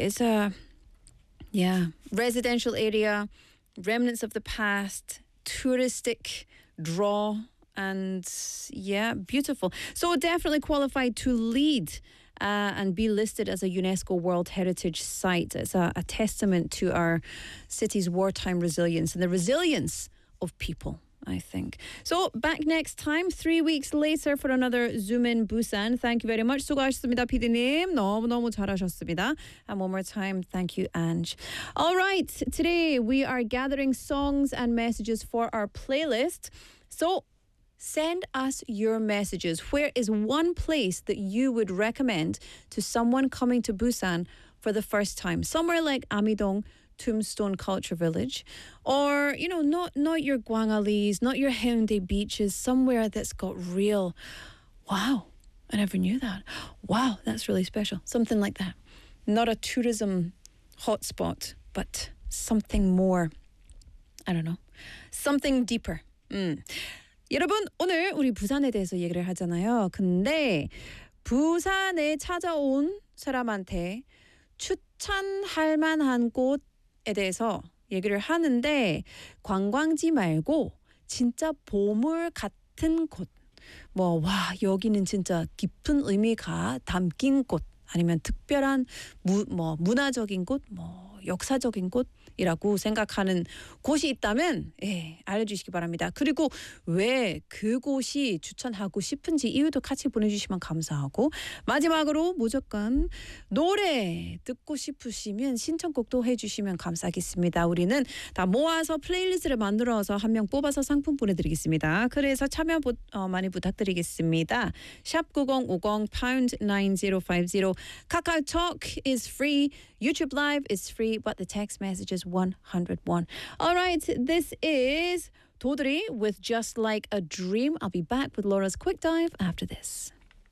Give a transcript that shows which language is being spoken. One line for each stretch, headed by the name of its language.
English: It's a, yeah, residential area, remnants of the past, touristic draw, and yeah, beautiful. So definitely qualified to lead and be listed as a UNESCO World Heritage Site. It's a testament to our city's wartime resilience and the resilience of people, I think. So back next time, 3 weeks later, for another Zoom In Busan. Thank you very much.
Korean: 수고하셨습니다, PD님. 너무너무 잘하셨습니다.
English: And one more time, thank you, Ange. All right, today we are gathering songs and messages for our playlist. So send us your messages. Where is one place that you would recommend to someone coming to Busan for the first time? Somewhere like Amidong Tombstone Culture Village, or, you know, not your Gwangalis, not your Haeundae beaches, somewhere that's got real, wow, I never knew that. Wow, that's really special. Something like that. Not a tourism hotspot, but something more, I don't know, something deeper.
Korean: 여러분, 오늘 우리 부산에 대해서 얘기를 하잖아요. 근데 부산에 찾아온 사람한테 추천할 만한 곳에 대해서 얘기를 하는데, 관광지 말고 진짜 보물 같은 곳. 뭐, 와, 여기는 진짜 깊은 의미가 담긴 곳. 아니면 특별한 문화적인 곳, 뭐 역사적인 곳이라고 생각하는 곳이 있다면 예, 알려주시기 바랍니다. 그리고 왜 그곳이 추천하고 싶은지 이유도 같이 보내주시면 감사하고, 마지막으로 무조건 노래 듣고 싶으시면 신청곡도 해주시면 감사하겠습니다. 우리는 다 모아서 플레이리스트를 만들어서 한 명 뽑아서 상품 보내드리겠습니다. 그래서 참여 많이 부탁드리겠습니다.
English: 샵 9050 #9050 KakaoTalk is free, YouTube Live is free, but the text message is 101. All right, this is 도드리 with Just Like a Dream. I'll be back with Laura's quick dive after this.